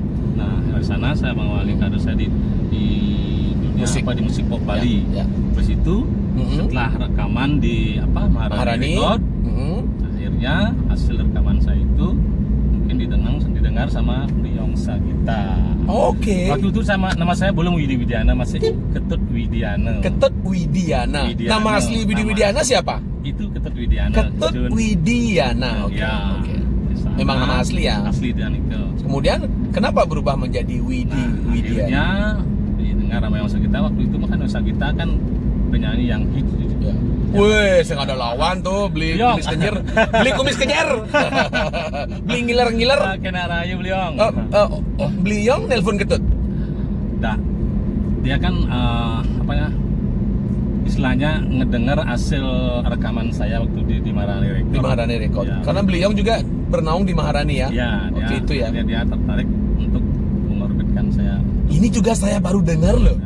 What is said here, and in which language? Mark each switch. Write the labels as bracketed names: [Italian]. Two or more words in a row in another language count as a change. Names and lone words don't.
[Indonesian] Nah, dari sana saya mengawali karir saya di dunia di musik pop Bali. Terus itu setelah rekaman di Maharani Record, akhirnya hasil rekaman saya itu mungkin didengar sama Bliong Sagita. Waktu itu nama saya belum Widi Widiana, masih Ketut Widiana. Ketut Widiana. Nama asli Widi Widiana siapa? Itu Ketut Widiana. Ketut Widiana. Oke. Memang nama asli ya? Asli dan itu. Kemudian kenapa berubah menjadi Widi Widiana? Akhirnya didengar sama Yang Sagita. Waktu itu kan Yang Sagita kan penyanyi yang hits. Wih, saya nggak ada lawan tuh, [Balinese] beli kumis kenyer, beli ngiler. [Indonesian] Kena raya Bliong. Bliong nelpon Ketut. Dia kan istilahnya ngedenger hasil rekaman saya waktu di Maharani Record. Di Maharani Record. Ya. Karena Bliong juga bernaung di Maharani ya. Iya, dia tertarik untuk mengorbitkan saya. Ini juga saya baru dengar loh.